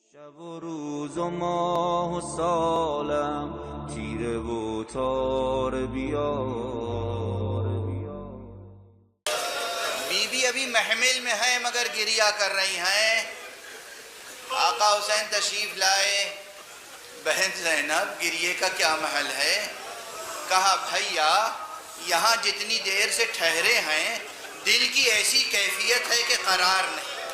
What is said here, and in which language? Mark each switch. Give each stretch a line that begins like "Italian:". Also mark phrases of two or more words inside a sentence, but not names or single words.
Persian: شب و روز و ماه و سالم تیره و تار بیار.
Urdu: بیوی ابھی محمل میں ہے مگر گریہ کر رہی ہیں. آقا حسین تشریف لائے. بہن زینب گریے کا کیا محل ہے؟ کہا بھیا یہاں جتنی دیر سے ٹھہرے ہیں دل کی ایسی کیفیت ہے کہ قرار نہیں.